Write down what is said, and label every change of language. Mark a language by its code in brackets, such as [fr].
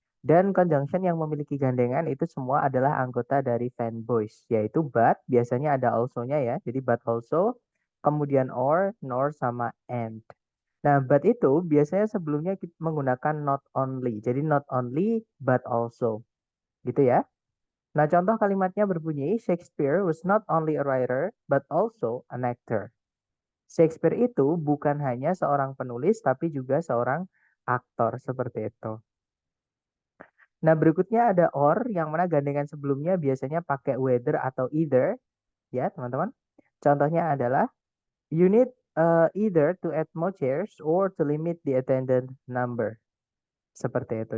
[id] Dan conjunction yang memiliki gandengan itu semua adalah anggota dari fanboys, yaitu but, biasanya ada also-nya ya. Jadi but also, kemudian or, nor, sama and. Nah, but itu biasanya sebelumnya kita menggunakan not only. Jadi not only, but also. Gitu ya. Nah, contoh kalimatnya berbunyi, [en] Shakespeare was not only a writer, but also an actor. [id] Shakespeare itu bukan hanya seorang penulis, tapi juga seorang aktor seperti itu. Nah, berikutnya ada or, yang mana gandengan sebelumnya biasanya pakai whether atau either, ya teman-teman. Contohnya adalah, [en] you need either to add more chairs or to limit the attendant number. [id] Seperti itu.